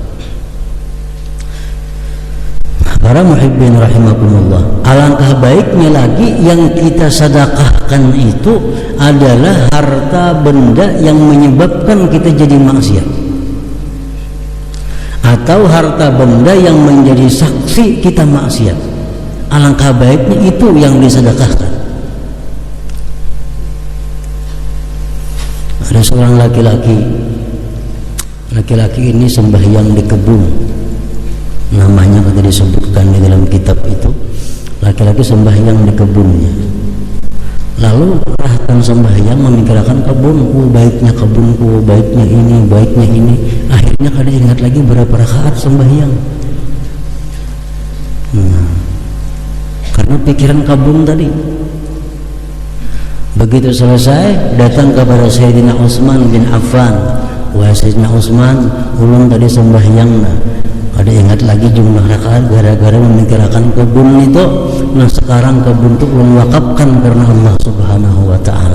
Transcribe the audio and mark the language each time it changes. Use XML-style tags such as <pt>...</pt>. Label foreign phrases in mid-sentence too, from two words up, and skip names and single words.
<id>Para</id> <ar>محبين رحمكم الله,</ar> <id>alangkah baiknya lagi yang kita sedekahkan itu adalah harta benda yang menyebabkan kita jadi maksiat, atau harta benda yang menjadi saksi kita maksiat. Alangkah baiknya itu yang disedekahkan. Ada seorang laki-laki ini sembahyang di kebun. Namanya kata disebutkan di dalam kitab itu, laki-laki sembahyang di kebunnya.</id> <bjn>Lalu rahatan sembahyang memikirkan kebunku, baiknya kebunku, baiknya ini, baiknya ini. Akhirnya kada ingat lagi berapa rakaat sembahyang.</bjn> <id>Karena pikiran kebun tadi. Begitu selesai, datang kepada Sayyidina Utsman bin Affan.</id> <bjn>Wahai Sayyidina Utsman, ulun tadi sembahyang. Ada ingat lagi jumlah rakaat gara-gara memikirkan kebun itu. Nah, sekarang kebun itu ulun wakafkan karena Allah</bjn> <ar>سبحانه وتعالى.</ar>